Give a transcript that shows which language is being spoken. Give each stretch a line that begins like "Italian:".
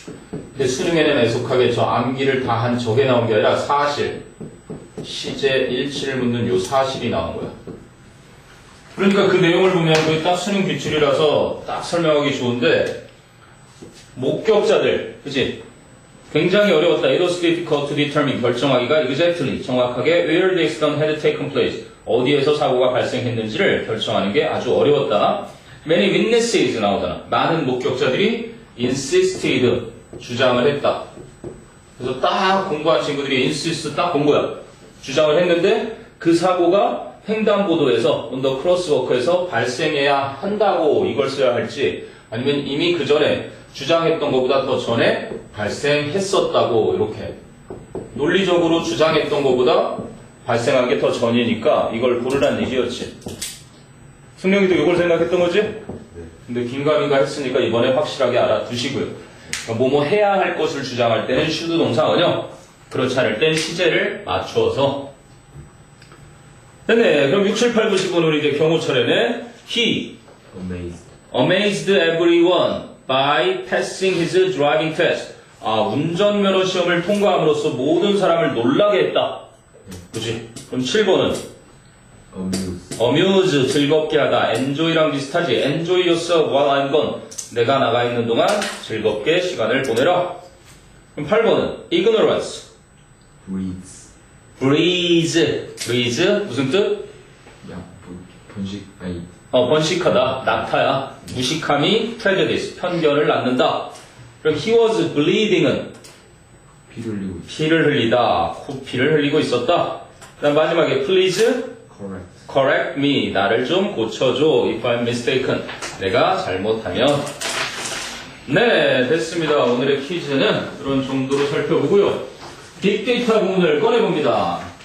Korean: 근데 수능에는 애석하게 저 암기를 다 한 저게 나온 게 아니라 사실, 시제, 일치를 묻는 요 사실이 나온 거야. 그러니까 그 내용을 보면 그게 딱 수능 기출이라서 딱 설명하기 좋은데 목격자들, 그치? 굉장히 어려웠다.
English: It was difficult to determine.
Korean: 결정하기가
English: exactly,
Korean: 정확하게
English: where the accident had taken place.
Korean: 어디에서 사고가 발생했는지를 결정하는 게 아주 어려웠다.
English: Many witnesses
Korean: 나오잖아. 많은 목격자들이 insisted, 주장을 했다. 그래서 딱 공부한 친구들이 insist 딱 본 거야. 주장을 했는데 그 사고가 횡단보도에서 언더 크로스워크에서 발생해야 한다고 이걸 써야 할지 아니면 이미 그 전에 주장했던 것보다 더 전에 발생했었다고 이렇게 논리적으로 주장했던 것보다 발생한 게 더 전이니까 이걸 고르라는 얘기였지. 승용이도 이걸 생각했던 거지? 근데 긴가민가 했으니까 이번에 확실하게 알아두시고요. 그러니까 뭐뭐 해야 할 것을 주장할 때는 should 동사 원형, 그렇지 않을 땐 시제를 맞추어서. 됐네. 그럼 6, 7, 8, 9, 10은 이제 경호처래네.
English: He amazed everyone by passing his driving test.
Korean: 아, 운전면허 시험을 통과함으로써 모든 사람을 놀라게 했다. 그치? 그럼 7번은 amuse, 즐겁게 하다. enjoy랑 비슷하지.
English: enjoy yourself while I'm gone.
Korean: 내가 나가 있는 동안 즐겁게 시간을 보내라. 그럼 8번은 ignorance, breeze 무슨 뜻? 번식, 아니. 번식하다, 낙타야. 무식함이 prejudice, 편견을 낳는다. 그럼
English: he was bleeding
Korean: 은 피를 흘리다, 코피를 흘리고 있었다. 그 다음 마지막에
English: please correct me,
Korean: 나를 좀 고쳐줘.
English: if I'm mistaken,
Korean: 내가 잘못하면. 네, 됐습니다. 오늘의 퀴즈는 그런 정도로 살펴보고요. 빅데이터 부분을 꺼내봅니다.